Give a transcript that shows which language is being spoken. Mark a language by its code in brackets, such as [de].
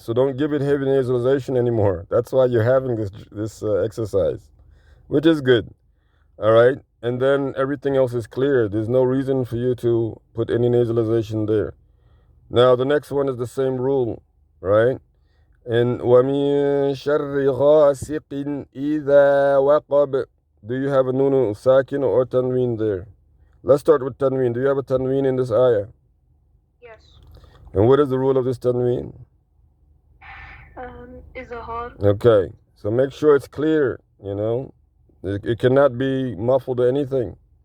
[en] So don't give it heavy nasalization anymore. That's why you're having this exercise, which is good. All right. And then everything else is clear. There's no reason for you to put any nasalization there. Now the next one is the same rule, right? [ar] And وَمِن شَرِّ غَاسِقٍ إِذَا وَقَبَ. [en] Do you have a nunu sakin or tanween there? Let's start with tanween. Do you have a tanween in this ayah? Yes. And what is the rule of this tanween? Izhar. Okay, so make sure it's clear, It cannot be muffled or anything.